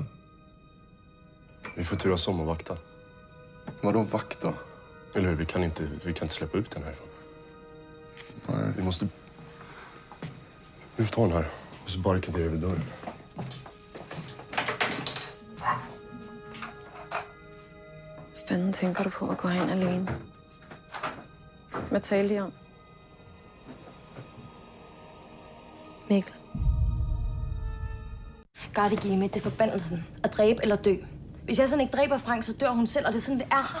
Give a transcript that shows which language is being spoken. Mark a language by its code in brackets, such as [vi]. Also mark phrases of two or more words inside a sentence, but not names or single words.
[sv] Vi får turas om och vakta. Vadå vakta? Eller hur? Vi kan inte släppa ut den härifrån. Nej. Vi måste... Vi får ta den här och så barrikaderar vi dörren. [da] fanden tænker du på at gå hen alene? Hvad talte I om? Mikkel. Gardigime, det er forbandelsen. At dræbe eller dø. Hvis jeg sådan ikke dræber Frank, så dør hun selv, og det er sådan, det er.